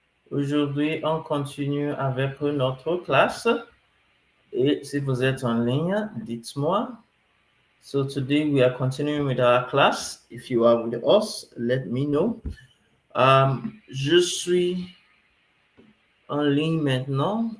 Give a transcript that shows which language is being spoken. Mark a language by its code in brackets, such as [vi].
[fr] Aujourd'hui, on continue avec notre classe. Et si vous êtes en ligne, dites-moi. [en] So today we are continuing with our class. If you are with us, let me know. [fr] Je suis en ligne maintenant.